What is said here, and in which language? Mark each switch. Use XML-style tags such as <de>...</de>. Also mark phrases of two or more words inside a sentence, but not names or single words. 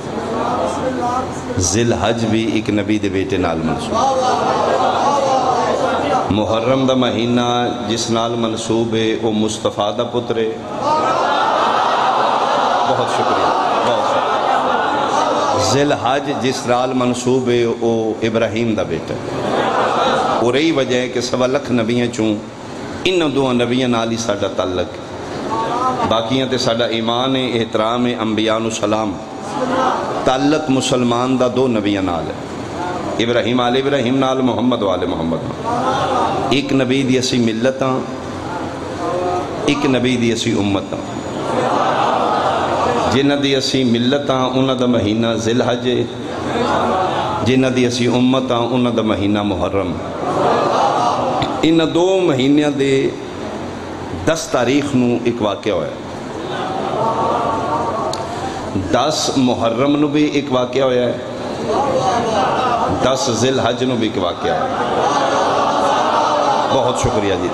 <pa>ذی الحج بھی ایک نبی دے بیٹے نال منسوب محرم دا مہینہ جس نال منسوب ہے وہ مصطفیٰ دا پتر ہے بہت شکریہ ذی الحج جس نال منسوب ہے وہ ابراہیم دا بیٹا ہے اور یہی وجہ ہے کہ 1.25 لاکھ نبیاں چوں ان دو نبیاں نال ہی ساڈا تعلق باقیاں تے ساڈا ایمان ہے احترام ہے انبیاء و سلام تعلق مسلمان دا دو نبیاں نال ہے ابراہیم آل ابراہیم نال محمد وآل محمد ایک نبی دی اسی ملتاں ایک نبی دی اسی امتاں جنہ دی اسی ملتاں انہ دا مہینہ ذی الحج جنہ دی اسی امتاں انہ دا مہینہ محرم ان دو مہینہ دے 10 تاریخ نو ایک واقعہ ہویا 10 محرم نو بھی ایک واقعہ ہویا ہے 10 ذی الحج نو بھی ایک واقعہ ہے بہت شکریہ جی.</pa>